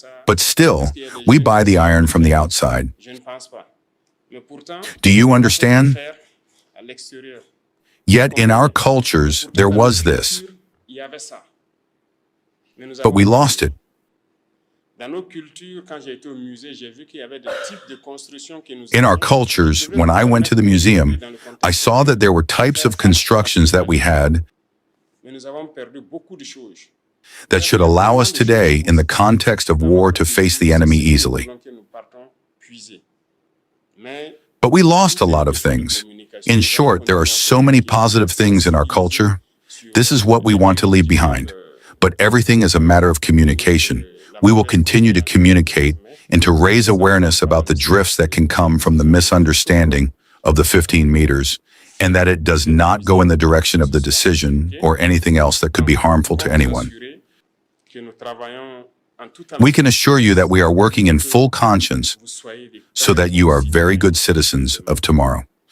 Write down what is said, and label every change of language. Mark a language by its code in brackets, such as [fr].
[en] But still, we buy the iron from the outside. [fr] Je ne pense pas. Mais pourtant, [en] Do you understand? [fr] faire à l'extérieur, [en] Yet in our cultures, there was this, [fr] il y avait ça. Mais nous [en] but we [fr] avons- [en] lost it. [fr] Dans nos cultures, quand j'ai été au musée, j'ai vu qu'il y avait des types de constructions que nous [en] In our [fr] avons. [en] cultures, when I went to the museum, I saw that there were types of constructions that we had [fr] Mais nous avons perdu beaucoup de choses. [en] that should allow us today, in the context of war, to face the enemy easily. [fr] Donc, nous partons puiser. Mais [en] But we lost a lot of things. In short, there are so many positive things in our culture. This is what we want to leave behind. But everything is a matter of communication. We will continue to communicate and to raise awareness about the drifts that can come from the misunderstanding of the 15 meters, and that it does not go in the direction of the decision or anything else that could be harmful to anyone. [fr] assurer que nous travaillons en toute [en] We can assure you that we are working in full conscience [fr] vous soyez des [en] so that you are very good citizens of tomorrow.